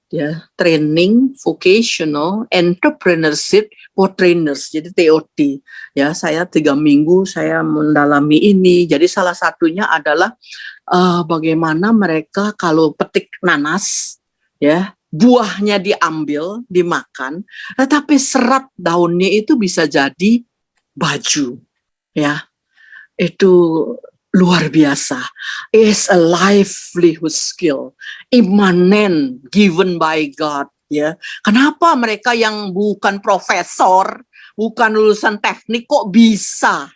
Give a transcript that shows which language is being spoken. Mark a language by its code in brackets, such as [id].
[en] Ya, Training Vocational Entrepreneurship for Trainers, jadi TOT. [id] Ya, saya 3 minggu saya mendalami ini. Jadi salah satunya adalah bagaimana mereka kalau petik nanas, ya, buahnya diambil, dimakan, tetapi serat daunnya itu bisa jadi baju. Ya, itu luar biasa. [en] Is a livelihood skill, immanen, given by God. [id] Ya, kenapa mereka yang bukan profesor, bukan lulusan teknik kok bisa?